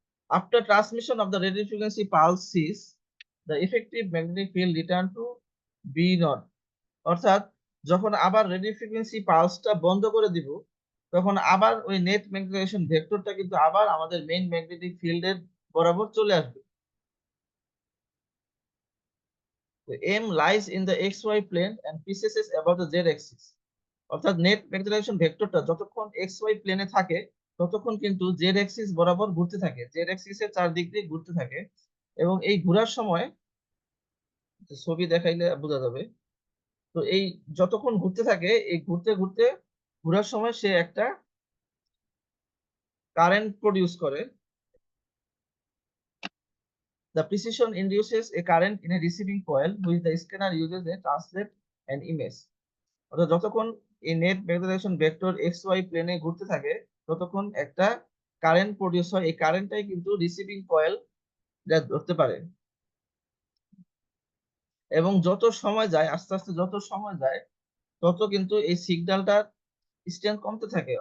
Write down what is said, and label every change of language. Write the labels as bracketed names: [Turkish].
[English] After transmission of the radio frequency pulse cease, the effective magnetic field return to B naught. [Bangla] অর্থাৎ যখন আবার radio frequency পালসটা বন্ধ করে দিব, তখন আবার ওই নেট ম্যাগনেটাইজেশন ভেক্টরটা কিন্তু আবার আমাদের মেইন ম্যাগনেটিক ফিল্ডের বরাবর চলে আসবে। [English] M lies in the XY plane and pieces above the Z axis. [Bangla] অর্থাৎ নেট ম্যাগনেটাইজেশন ভেক্টরটা যতক্ষণ XY প্লেনে থাকে ততক্ষণ কিন্তু Z অ্যাক্সিস বরাবর ঘুরতে থাকে, Z অ্যাক্সিসের চারদিক দিয়ে ঘুরতে থাকে। এবং এই ঘোরার সময় ছবি দেখাইলে বোঝা যাবে। তো এই যতক্ষণ ঘুরতে থাকে, এই ঘুরতে ঘুরতে ঘোরার সময় সে একটা কারেন্ট প্রডিউস করে। [English] The precision induces a current in a receiving coil which the scanner uses to translate an image. [Bangla] অর্থাৎ যতক্ষণ এই net magnetization vector x Y প্লেনে ঘুরতে থাকে ততক্ষণ একটা কারেন্ট প্রডিউস হয়। এই কারেন্টটাই কিন্তু রিসিভিং কয়েল যা ধরতে পারে। এবং যত সময় যায়, আস্তে আস্তে যত সময় যায় তত কিন্তু এই সিগন্যালটার স্ট্রেংথ কমতে থাকে।